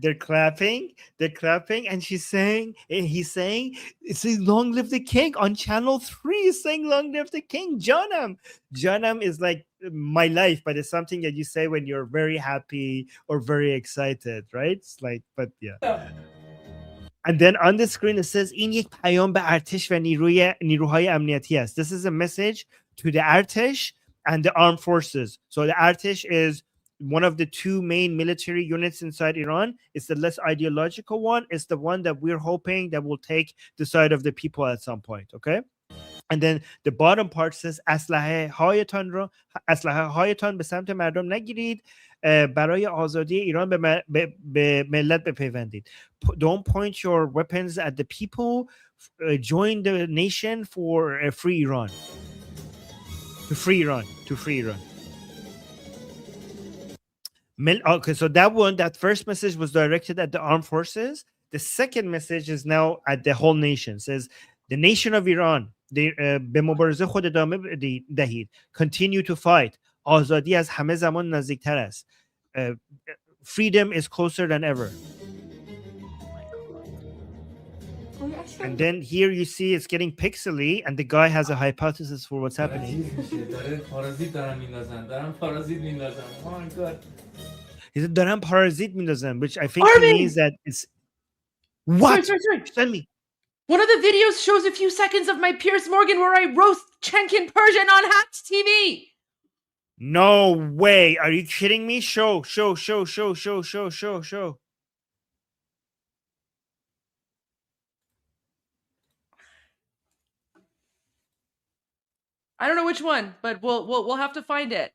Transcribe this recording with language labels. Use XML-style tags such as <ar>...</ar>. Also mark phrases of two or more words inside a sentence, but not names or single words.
<en>They're clapping, and he's saying, it's long live the king on channel 3, he's saying long live the king. Janam is like my life, but it's something that you say when you're very happy or very excited, right? It's like, but yeah. And then on the screen it says</en> <fa>این یک پیام به ارتش و نیروهای امنیتی است.</fa> <en>This is a message to the Artesh and the armed forces. So the Artesh is one of the two main military units inside Iran. It's the less ideological one. It's the one that we're hoping that will take the side of the people at some point, okay? And then the bottom part says</en> <fa>اسلحه هایتان به سمت مردم نگیرید برای آزادی ایران به ملت بپیوندید.</fa> <en>Don't point your weapons at the people. Join the nation for a free Iran. To free Iran. Okay, so that first message was directed at the armed forces. The second message is now at the whole nation. It says the nation of Iran</en> <fa>به مبارزه خود ادامه دهید.</fa> <en>Continue to fight.</en> <fa>آزادی از همه زمان نزدیکتر است.</fa> <en>Freedom is closer than ever. And then here you see it's getting pixely, and the guy has a hypothesis for what's happening. He said</en> <fa>دارم پارازیت میندازم,</fa> <en>which I think means that it's what? Sorry. Tell me. One of the videos shows a few seconds of my Piers Morgan where I roast Chenkin Persian on Hacks TV. No way. Are you kidding me? Show. I don't know which one, but we'll have to find it.</en>